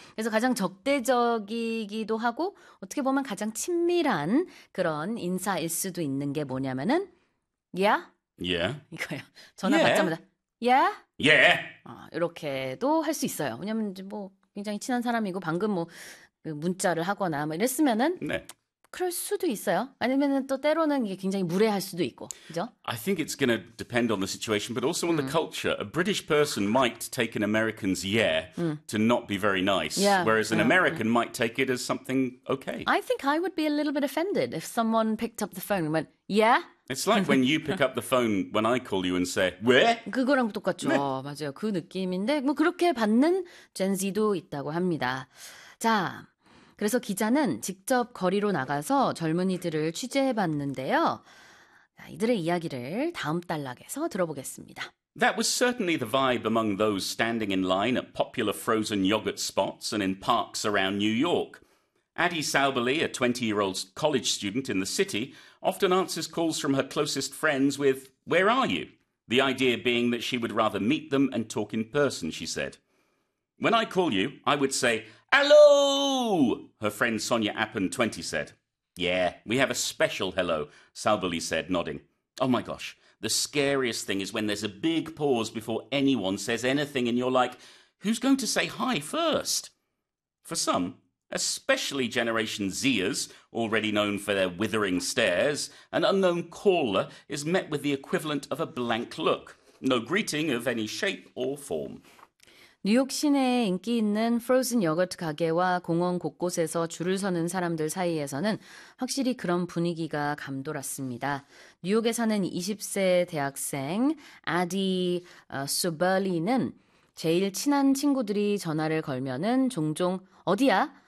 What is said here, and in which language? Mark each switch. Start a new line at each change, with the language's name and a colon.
Korean: 그래서 가장 적대적이기도 하고 어떻게 보면 가장 친밀한 그런 인사일 수도 있는 게 뭐냐면은 야
English: Yeah.
Korean: 이거예요. 전화 받자마자 야
English: Yeah.
Korean: 이렇게도 할수 있어요. 왜냐면 이제 뭐 굉장히 친한 사람이고 방금 뭐 문자를 하거나 뭐 이랬으면은 네. 그럴 수도 있어요. 아니면은 또 때로는 이게 굉장히 무례할 수도 있고, 그죠?
English: I think it's going to depend on the situation, but also on the culture. A British person might take an American's yeah to not be very nice, whereas an American might take it as something okay. I think I would be a little bit offended if someone picked up the phone and went, "Yeah?" It's like when you pick up the phone when I call you and say,
Korean: 왜? 그거랑 네. 똑같죠. 맞아요. 그 느낌인데 뭐 그렇게 받는 젠지도 있다고 합니다. 자, 그래서 기자는 직접 거리로 나가서 젊은이들을 취재해 봤는데요. 이들의 이야기를 다음 단락에서 들어보겠습니다.
English: That was certainly the vibe among those standing in line at popular frozen yogurt spots and in parks around New York. Addie Sauberly, a 20-year-old college student in the city, often answers calls from her closest friends with, "Where are you?" The idea being that she would rather meet them and talk in person, she said. When I call you, I would say, "Hello," her friend Sonia Appen, 20, said. "Yeah, we have a special hello," Sauberly said, nodding. Oh my gosh. The scariest thing is when there's a big pause before anyone says anything, and you're like, who's going to say hi first? For some, especially Generation Zers, already known for their withering stares, an unknown caller is met with the equivalent of a blank look. No greeting of any shape or form.
Korean: 뉴욕 시내에 인기 있는 프로즌 요거트 가게와 공원 곳곳에서 줄을 서는 사람들 사이에서는 확실히 그런 분위기가 감돌았습니다. 뉴욕에 사는 20세 대학생 아디 소벌리는 제일 친한 친구들이 전화를 걸면은 종종 어디야?